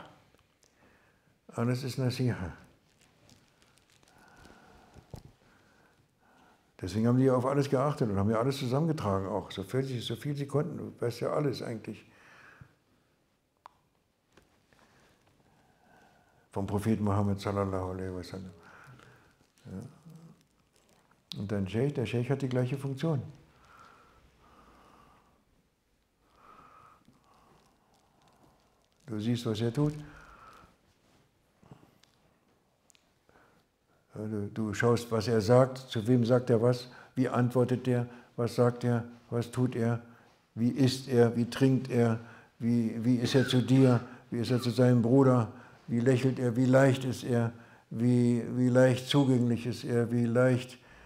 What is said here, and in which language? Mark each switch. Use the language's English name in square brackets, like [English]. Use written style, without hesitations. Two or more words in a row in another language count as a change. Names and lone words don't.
[German] Alles ist Nasiha. Deswegen haben die auf alles geachtet und haben ja alles zusammengetragen auch, so viel sie konnten. Du weißt ja alles eigentlich. Vom Propheten Mohammed [Arabic] صلى الله عليه وسلم. [German] Ja. Und der Sheikh hat die gleiche Funktion. Du siehst, was er tut. Du schaust, was er sagt, zu wem sagt er was, wie antwortet er, was sagt er, was tut er, wie isst er, wie trinkt er, wie ist er zu dir, wie ist er zu seinem Bruder, wie lächelt er, wie leicht ist er, wie leicht zugänglich ist er, wie leicht,